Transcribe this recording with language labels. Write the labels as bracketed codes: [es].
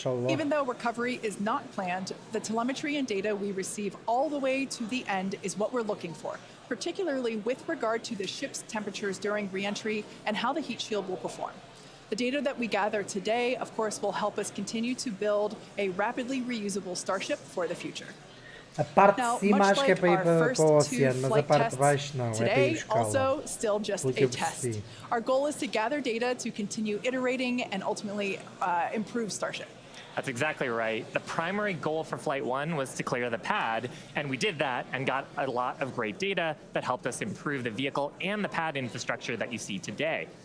[en] Even though recovery is not planned, the telemetry and data we receive all the way to the end is what we're looking for, particularly with regard to the ship's temperatures during re-entry and how the heat shield will perform. The data that we gather today, of course, will help us continue to build a rapidly reusable Starship for the future. [pt] A parte de cima acho que é para ir para o oceano, mas a parte de baixo não, é para ir buscá-la. [en] Also, still just a test. Our goal is to gather data to continue iterating and ultimately improve Starship. That's exactly right. The primary goal for Flight 1 was to clear the pad, and we did that and got a lot of great data that helped us improve the vehicle and the pad infrastructure that you see today.